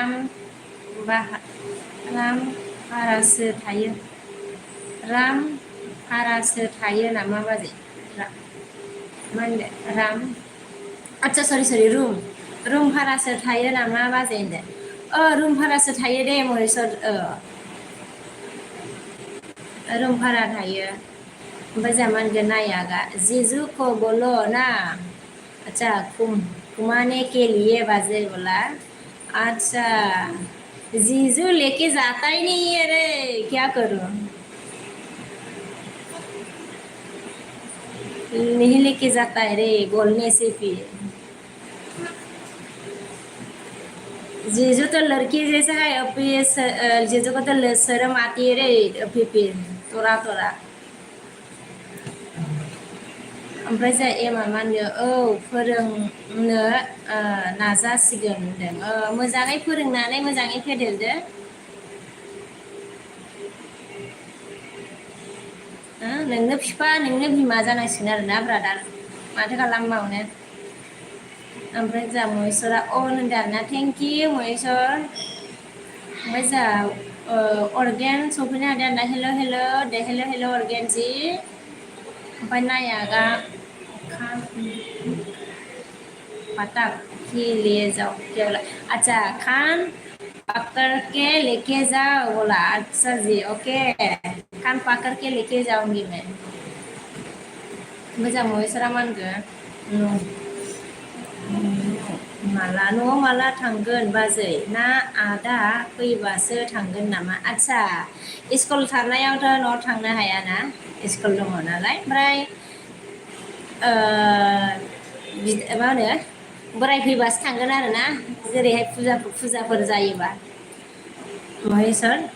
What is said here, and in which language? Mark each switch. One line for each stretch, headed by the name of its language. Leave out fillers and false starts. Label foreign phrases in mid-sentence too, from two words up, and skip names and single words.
Bodo: राम भारासो थायो राम भारासो थायो नामा बाजै मा होनदों राम आदसा सरि रुम भारासो थायो नामा बाजै होनदों रुम भारासो थायो दे महेसर रुम भारा थायो। ओमफ्राय जोंहा मा होनगोन नायागा
Hindi: जीजू को बोलो ना अच्छा घुमाने के लिए बाजे बोला। अच्छा जीजू लेके जाता ही नहीं है रे क्या करूं नहीं लेके जाता है रे बोलने से फिर जीजू तो लड़की जैसा है अभी जीजू को तो शर्म आती है रे अभी फिर
Bodo: तोरा तोरा ओमफ्राय जोंहा एमा मा होनगोन फोरोंनो नाजासिगोन होनदों मोजाङै फोरोंनानै मोजाङै फेदेरदो नोंनो बिफा नोंनो बिमा जानांसिगोन आरोना ब्रादार माथो खालामबावनो। ओमफ्राय जोंहा महेसरा अ होनदों आरोना थेंकिउ महेसर। ओमफ्राय जोंहा अर्गेन सफैनो हादों आरोना हेल' हेल' दे हेल' अर्गेन जी ओमफ्राय नायागा
Hindi: पटक के लिए जाओ क्या बोला। अच्छा खान पकड़ के लेके जाओ बोला। अच्छा जी ओके खान पकड़ के लेके जाऊंगी मैं।
Bodo: मोजां महेसरा मा होनगोन माला न'आव माला थांगोन बाजै ना आदा फैबासो थांगोन नामा। आदसा स्कुल थानायावथ' न'आव थांनो हायाना स्कुल दङ नालाय ओमफ्राय मा होनो बोराय फैबासो थांगोन आरोना जेरैहाय फुजाफोर जायोबा महेसर।